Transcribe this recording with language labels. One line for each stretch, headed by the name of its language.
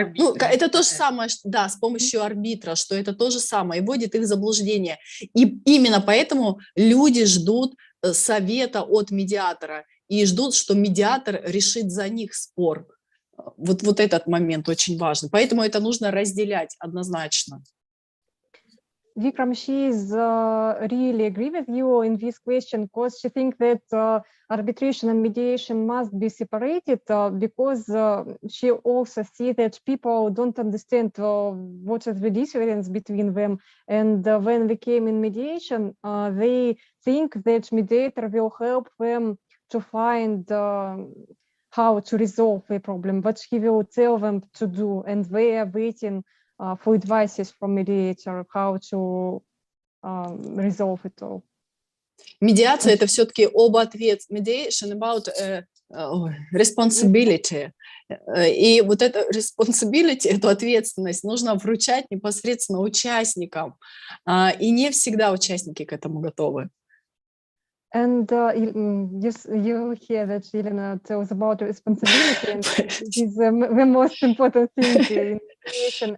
Russian: Ну, это то же самое, да, с помощью арбитра, что это то же самое, и вводит их в заблуждение. И именно поэтому люди ждут совета от медиатора и ждут, что медиатор решит за них спор. Вот этот момент очень важен. Поэтому это нужно разделять однозначно.
English: Vikram, she is really agree with you in this question because she thinks that arbitration and mediation must be separated because she also sees that people don't understand what is the difference between them. And when we came in mediation, they think that mediator will help them to find how to resolve the problem, what he will tell them to do, and they are waiting for advices from mediator, how to resolve it all.
Russian: Медиация – это все-таки об ответственности.
English: Mediation about responsibility.
Russian: И вот это responsibility, эту ответственность нужно вручать непосредственно участникам. И не всегда участники к этому готовы.
English: And you hear that Elena tells about responsibility, and it is the most important thing in education.